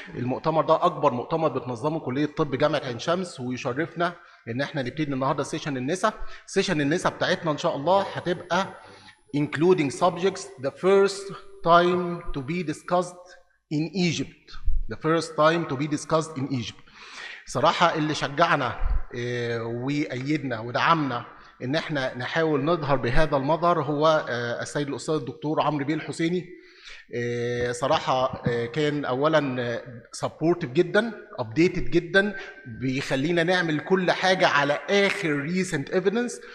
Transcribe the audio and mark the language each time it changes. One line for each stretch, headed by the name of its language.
Arabic: المؤتمر ده أكبر مؤتمر بتنظمه كلية الطب جامعة عين شمس، ويشرفنا إن احنا نبتدي النهارده سيشن النساء. سيشن النساء بتاعتنا إن شاء الله هتبقى
English: including subjects the first time to be discussed in Egypt. The first time to be discussed in Egypt.
Arabic: صراحة اللي شجعنا وأيدنا ودعمنا إن احنا نحاول نظهر بهذا المظهر هو السيد الأستاذ الدكتور عمرو بيه الحسيني. صراحة كان أولا سبورتيف جدا، أبديتد جدا، بيخلينا نعمل كل حاجة على آخر
English: Recent evidence.